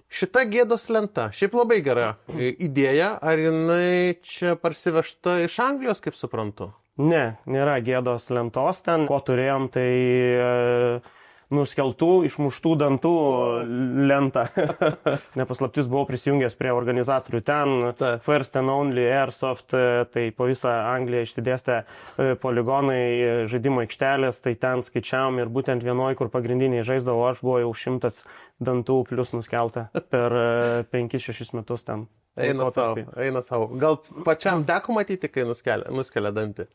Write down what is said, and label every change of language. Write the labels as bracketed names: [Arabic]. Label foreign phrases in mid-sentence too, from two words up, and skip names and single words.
[Lithuanian] Šita gėdos lenta, šiaip labai gera idėja, ar jinai čia parsivežta iš Anglijos, kaip suprantu? Ne, nėra gėdos lentos ten. Ko turėjom, tai nuskeltų, išmuštų dantų lentą. Nepaslaptis, buvau prisijungęs prie organizatorių ten. First and Only Airsoft, tai po visą Angliją išsidėstę poligonai, žaidimo aikštelės, tai ten skaičiavom ir būtent vienoj, kur pagrindiniai žaisdavo, aš buvau jau 100 dantų plus nuskelta per 5-6 metus ten. Eina savo. Gal pačiam teko matyti, kai nuskelia dantį?